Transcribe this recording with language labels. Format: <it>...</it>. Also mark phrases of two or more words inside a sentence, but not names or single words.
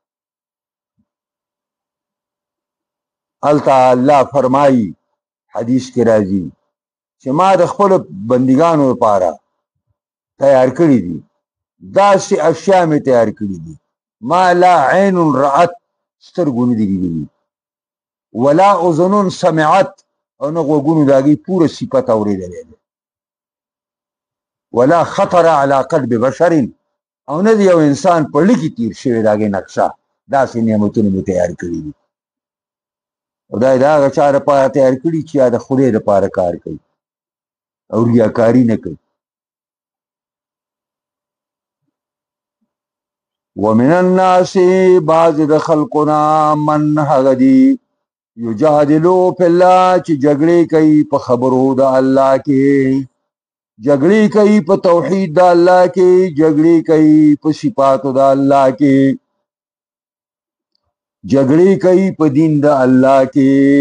<ps>هلته الله فرمایي حدیث کې راځي چې ما د خپلو بندګانو لپاره تیار کړي دي، داسې اشیا مې تیار کړي دي</ps> <ar>ما لا عین رأت،</ar> <ps>سترګو نه دي لیدلي،</ps> <ar>ولا اذن سمعت،</ar> <ps>او نه غوږونو د هغې پوره صفت اورېدلی دی،</ps> <ar>ولا خطر على قلب بشر،</ar> <ps>او نه د یو انسان په زړه کې تیر شوې د هغې نقشه. داسې نعمتونه مې تیار کړي دي. او دا یې د هغه چا دپاره تیار کړي چې یا د خدای دپاره کار کوي او ریاکاري نه کوي.</ps> <ar>ومن الناس،</ar> <ps>بعض د خلقنا، من هغه دي</ps> <ar>یجادلو فی الله</ar> <ps>چې جګړې کوي په خبرو د الله کې، جګړې کوي په توحید د الله کې، جګړې کوي په صفاتو د الله کې، جګړې کوي په دین د الله کې.</ps>